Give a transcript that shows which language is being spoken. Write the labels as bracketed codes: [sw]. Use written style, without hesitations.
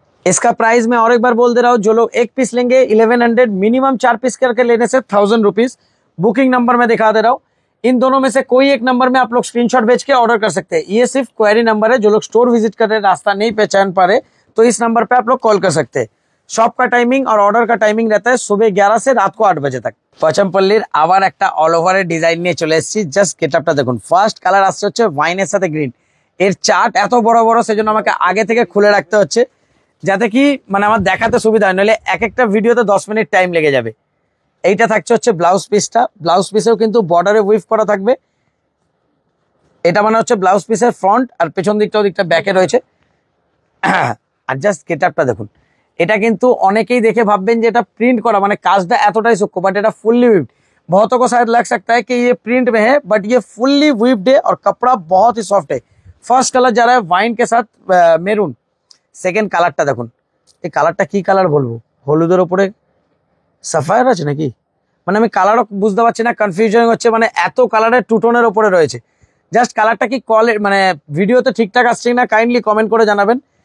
[hi] इसका प्राइस मैं और एक बार बोल दे रहा हूँ, जो लोग एक पीस लेंगे 1100, मिनिमम 4 पीस करके लेने से 1000 रुपीज। बुकिंग नंबर मैं दिखा दे रहा हूँ, इन दोनों में से कोई एक नंबर में आप लोग स्क्रीनशॉट भेज के ऑर्डर कर सकते हैं। ये सिर्फ क्वेरी नंबर है, जो लोग स्टोर विजिट कर रहे हैं रास्ता नहीं पहचान पा रहे तो इस नंबर पे आप लोग कॉल कर सकते हैं। शॉप का टाइमिंग और ऑर्डर का टाइमिंग रहता है सुबह 11 से रात को 8 बजे तक। [bn] পচমপল্লির আবার একটা অল ওভারের ডিজাইন নিয়ে চলে এসেছি, জাস্ট গেটআপটা দেখুন। ফার্স্ট কালার আসছে হচ্ছে ওয়াইনের সাথে গ্রিন। এর চার্ট এত বড় বড়, সেজন্য আমাকে আগে থেকে খুলে রাখতে হচ্ছে, যাতে কি মানে আমার দেখাতে সুবিধা হয়, নইলে এক একটা ভিডিওতে 10 মিনিট টাইম লেগে যাবে। এইটা থাকছে হচ্ছে ব্লাউজ পিসটা, ব্লাউজ পিসেও কিন্তু বর্ডারে উইভ করা থাকবে। এটা মানে হচ্ছে ব্লাউজ পিসের ফ্রন্ট, আর পেছন দিকটা ব্যাকে রয়েছে। আর জাস্ট গেটআপটা দেখুন, এটা কিন্তু অনেকেই দেখে ভাববেন যে এটা প্রিন্ট করা, মানে কাজটা এতটাই সূক্ষ্ম, বাট এটা ফুললি উইভড। [hi] बहुतों को शायद लग सकता है कि ये प्रिंट में है, बट ये फुल्ली विप्ड है और कपड़ा बहुत ही सॉफ्ट है। फर्स्ट कलर जा रहा है वाइन के साथ मेरून। [bn] সেকেন্ড কালারটা দেখুন, এই কালারটা কি কালার বলবো, হলুদের ওপরে সাফায়ার আছে নাকি, মানে আমি কালারও বুঝতে পারছি না, কনফিউশন হচ্ছে, মানে এত কালারের টু টোনের ওপরে রয়েছে। জাস্ট কালারটা কি মানে ভিডিওতে ঠিকঠাক আসছে না, কাইন্ডলি কমেন্ট করে জানাবেন।